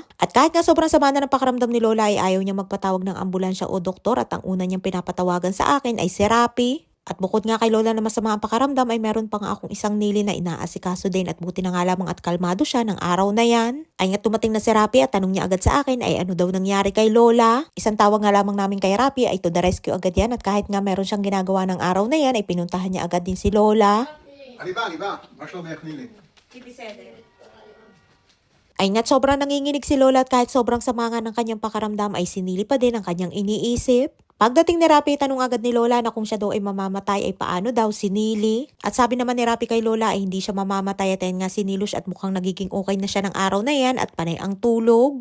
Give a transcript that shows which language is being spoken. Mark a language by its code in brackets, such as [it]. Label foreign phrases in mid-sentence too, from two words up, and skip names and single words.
[tl] At kahit nga sobrang sama na ng pakiramdam ni Lola ay ayaw niya magpatawag ng ambulansya o doktor at ang una niyang pinapatawagan sa akin ay si Rapi. At bukod nga kay Lola na masama ang pakiramdam ay meron pa nga akong isang nili na inaasikaso din at buti na nga lamang at kalmado siya ng araw na yan. Ay nga tumating na si Rapi at tanong niya agad sa akin ay ano daw nangyari kay Lola. Isang tawag nga lamang namin kay Rapi ay [en] to the rescue [tl] agad yan at kahit nga meron siyang ginagawa ng araw na yan ay pinuntahan niya agad din si Lola. [he] אני בא, מה שלומך נילי? [tl] Ay nga't sobrang nanginginig si Lola at kahit sobrang sama nga ng kanyang pakaramdam ay sinili pa din ang kanyang iniisip. Pagdating ni Rapi, tanong agad ni Lola na kung siya daw ay mamamatay ay paano daw sinili. At sabi naman ni Rapi kay Lola ay hindi siya mamamatay at ayun nga sinilos at mukhang nagiging okay na siya ng araw na yan at panay ang tulog.